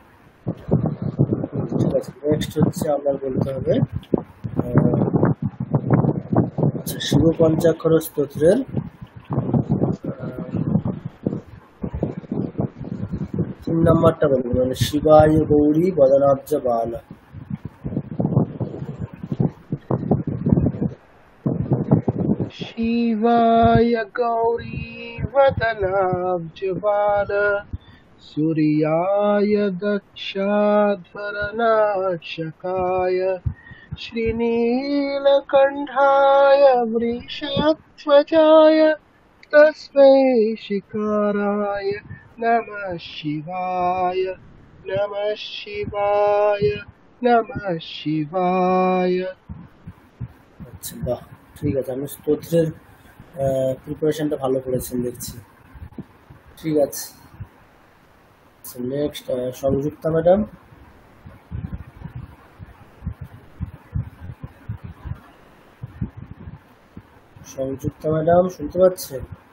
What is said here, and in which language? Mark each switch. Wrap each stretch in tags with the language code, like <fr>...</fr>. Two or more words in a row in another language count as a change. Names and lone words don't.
<bn>ঠিক আছে, নেক্সট হচ্ছে আপনার বলতে হবে আচ্ছা শিব পঞ্চাক্ষর স্তোত্রের 3 নম্বরটা বলবেন, মানে</bn> <sa>शिवाय गौरी वदनाब्ज बाला। शिवाय गौरी वदनाब्ज बाला सूर्याय दक्षाध्वरनाशकाय श्रीनीलकण्ठाय वृषध्वजाय तस्मै शिकाराय नमः शिवाय, नमः शिवाय, नमः शिवाय.</sa> <bn>আচ্ছা, বাহ, ঠিক আছে। আমি স্তোত্রের প্রিপারেশনটা ভালো করেছেন দেখছি। ঠিক আছে, নেক্সট সংযুক্তা ম্যাডাম। সংযুক্তা ম্যাডাম শুনতে পাচ্ছেন?</bn>